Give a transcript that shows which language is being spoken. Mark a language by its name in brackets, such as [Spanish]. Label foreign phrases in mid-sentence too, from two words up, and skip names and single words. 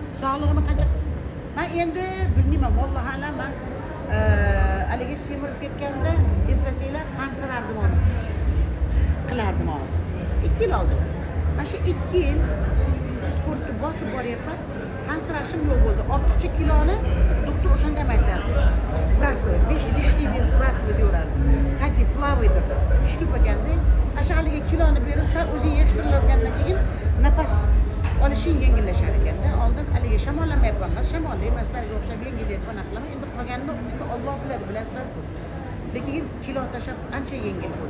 [Uzbek] Sog'lig'imni qancha qismi? Men endi bilmayman, [Arabic] والله أعلم, [Uzbek] men haligi semirib ketganda eslasanglar, hansirardim uni. Qilardim uni. 2 yil oldin. Mana shu 2 yil sportga bosib boryapman. Hansirashim yo'q bo'ldi. Ortiqcha kiloni doktor o'shanda ham aytardi. [Russian] Сбрасывай, лишний вес сбрасывай deyardi. Хоти, плавай deb. [Uzbek] Ish ko'p ekanda, o'sha haliga kiloni berib, sal o'zing yetishtirilgandan keyin nafas olishing yengillashar ekanda. Oldin haliga shamollamayapman, shamolli emaslarga o'xshab yengillayapman aqlim. Endi qolganini endi Alloh biladi, bilasizlar-ku. Lekin kilo tashlab ancha yengil bo'ldi.